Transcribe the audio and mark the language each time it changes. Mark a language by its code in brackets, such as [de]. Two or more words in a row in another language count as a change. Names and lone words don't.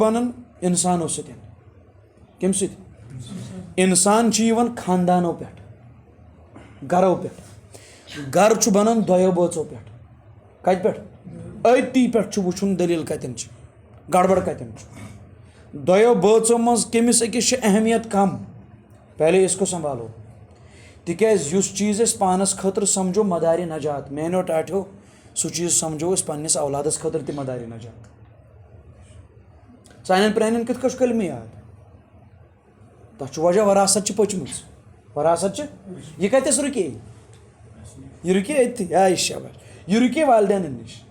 [ks] بنان انسانو سۭتۍ کمہِ سۭتۍ انسان چھُ یِوان خاندانو پٮ۪ٹھ گرو پٮ۪ٹھ گرٕ چھُ بنان دۄیو بٲژو پٮ۪ٹھ کتہِ پٮ۪ٹھ أتی پٮ۪ٹھ چھُ وٕچھُن دٔلیٖل کتٮ۪ن چھِ گڑبڑ کتٮ۪ن چھُ دۄیو بٲژو منٛز کٔمِس أکِس چھِ اہمیت [ur] کم پہلے اس کو سنبھالو [ks] تِکیازِ یُس چیٖز أسۍ پانس خٲطرٕ سمجھو مدارِ نجات میانیو ٹاٹھیو سُہ چیٖز سمجھو أسۍ پننِس اولادس خٲطرٕ تہِ مدارِ نجات سانٮ۪ن پرٛانٮ۪ن کِتھ کٔنۍ چھُ کلمہٕ یاد تتھ چھُ وجہ وراثت چھِ پٔچمٕژ وراثت چھِ یہِ کتٮ۪س رُکے یہِ رُکے أتھی آے شاباش یہِ رُکے والدینن نِش